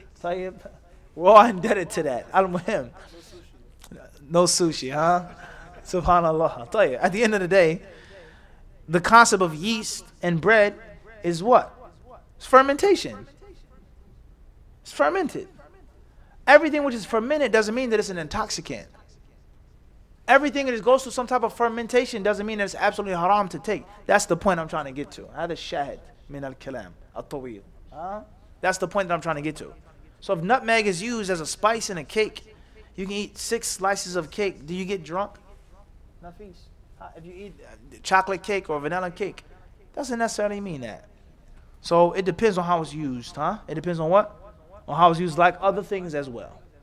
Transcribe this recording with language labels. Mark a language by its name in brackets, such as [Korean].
[English] We're all indebted to that. Al-Muhim. No sushi, Subhanallah. I'll tell you, at the end of the day, the concept of yeast and bread is what? It's fermentation. It's fermented. Everything which is fermented doesn't mean that it's an intoxicant. Everything that goes through some type of fermentation doesn't mean that it's absolutely haram to take. That's the point I'm trying to get to. [Arabic] هذا الشاهد من الكلام الطويل. [English] That's the point that I'm trying to get to. So if nutmeg is used as a spice in a cake, you can eat 6 slices of cake. Do you get drunk? Nafis. If you eat chocolate cake or vanilla cake, doesn't necessarily mean that. So it depends on how it's used, It depends on what? On how it's used, like other things as well.